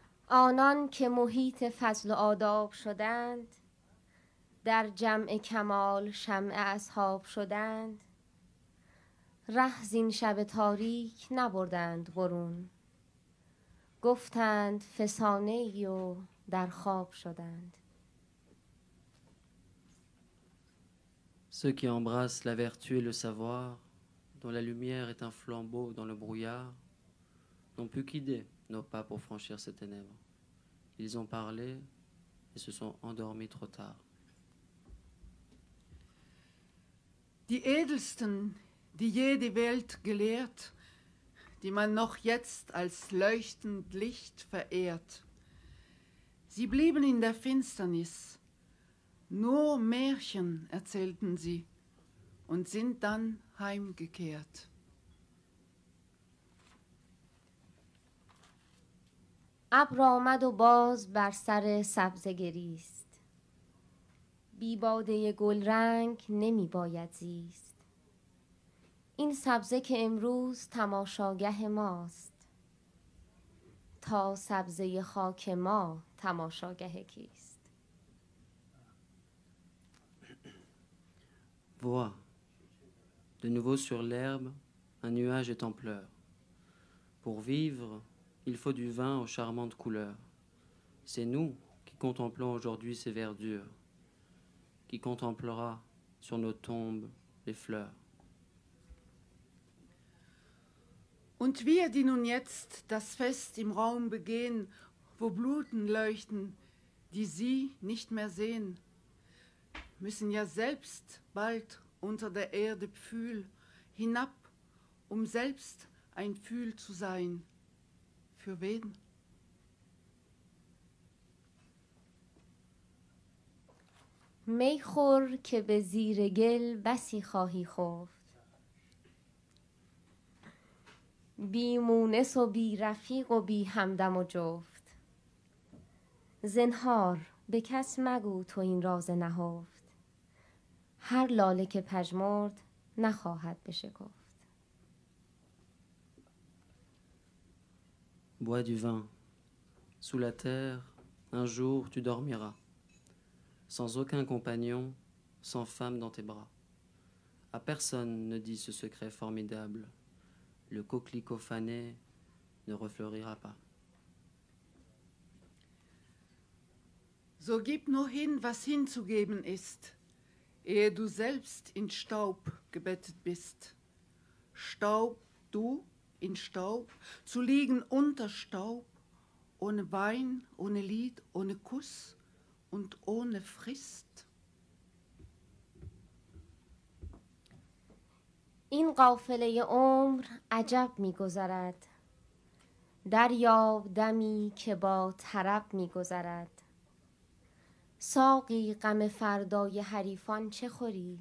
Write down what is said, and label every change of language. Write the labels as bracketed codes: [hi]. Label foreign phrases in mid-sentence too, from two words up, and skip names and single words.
[fa] آنان که محیط فضل و آداب شدند، در جمع کمال شمع اصحاب شدند، ره زین شب تاریک نبردند برون، گفتند فسانه ای و در خواب شدند. [fr] Ceux qui embrassent la vertu et le savoir, dont la lumière est un flambeau dans le brouillard, n'ont plus qu'idée nos pas pour franchir ces ténèbres. Ils ont parlé et se sont endormis trop tard. [de] Die Edelsten, die je die Welt gelehrt, die man noch jetzt als leuchtend Licht verehrt, sie blieben in der Finsternis, nur Märchen erzählten sie und sind dann heimgekehrt. [fa] ابر آمد و باز بر سر سبزه گریست، بی باده گلرنگ نمی باید زیست. این سبزه که امروز تماشاگه ماست، تا سبزه خاک ما تماشاگه کیست؟ [fr] Vois, de nouveau sur l'herbe, un nuage est en pleurs. Pour vivre, il faut du vin aux charmantes couleurs. C'est nous qui contemplons aujourd'hui ces verdures, qui contemplera sur nos tombes les fleurs. [de] Und wir, die nun jetzt das Fest im Raum begehen, wo Bluten leuchten, die sie nicht mehr sehen, müssen ja selbst bald unter der Erde Pfühl hinab, um selbst ein Pfühl zu sein. Für wen? [fa] می خور که به زیر گل بسی خواهی خفت، بی مونس و بی رفیق و بی همدم و جفت. زنهار به کس مگو تو این راز نهفت، هر لاله که پژمرد نخواهد بشکفت. [fr] Bois du vin. Sous la terre, un jour tu dormiras, sans aucun compagnon, sans femme dans tes bras. À personne ne dis ce secret formidable, le coquelicot fané ne refleurira pas. [de] So gib nur hin, was hinzugeben ist, ehe du selbst in Staub gebettet bist. Staub, du in Staub, zu liegen unter Staub, ohne Wein, ohne Lied, ohne Kuss und ohne Frist. [fa] این قافله عمر عجب می گذرد، دریاب دمی که با طرب می گذرد. ساقی غم فردای حریفان چه خوری؟